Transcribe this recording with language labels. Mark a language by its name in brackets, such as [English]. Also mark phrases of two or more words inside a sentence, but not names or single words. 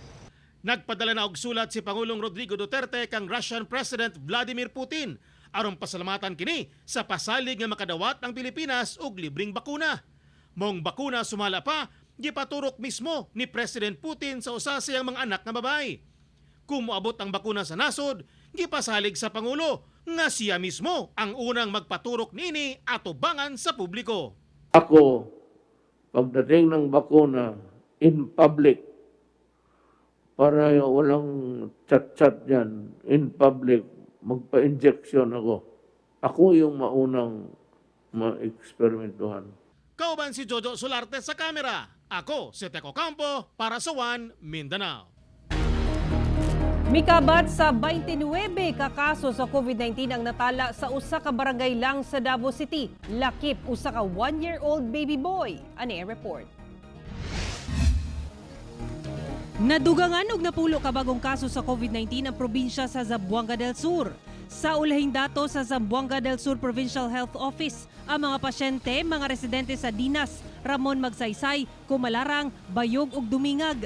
[Cebuano] Nagpadala na og sulat si Pangulong Rodrigo Duterte kang Russian President Vladimir Putin aron pasalamatan kini sa pasalig nga makadawat ang Pilipinas og libreng bakuna. Mong bakuna sumala pa, gipaturok mismo ni President Putin sa usa sa iyang mga anak nga babae. Kung moabot ang bakuna sa nasod, gipasalig sa Pangulo nga siya mismo ang unang magpaturok nini atubangan sa publiko. [Filipino] Ako, pagdating ng bakuna, [English] in public, [Filipino] para walang chat-chat dyan, [English] in public, [Filipino] magpa-injection ako. Ako yung maunang ma-eksperimentuhan. [Cebuano] Kauban si Jojo Solarte sa kamera. Ako si Tek Ocampo para sa One Mindanao. Mikabat sa 29 kakaso sa COVID-19 ang natala sa usa ka barangay lang sa Davao City. Lakip usa ka [English] 1-year-old baby boy. [Cebuano] Ani ang report. Nadugangan og napulo ka bagong kaso sa COVID-19 ang probinsya sa Zamboanga del Sur. Sa ulahing dato sa Zamboanga del Sur Provincial Health Office, ang mga pasyente, mga residente sa Dinas, Ramon Magsaysay, Kumalarang, Bayog ug Dumingag.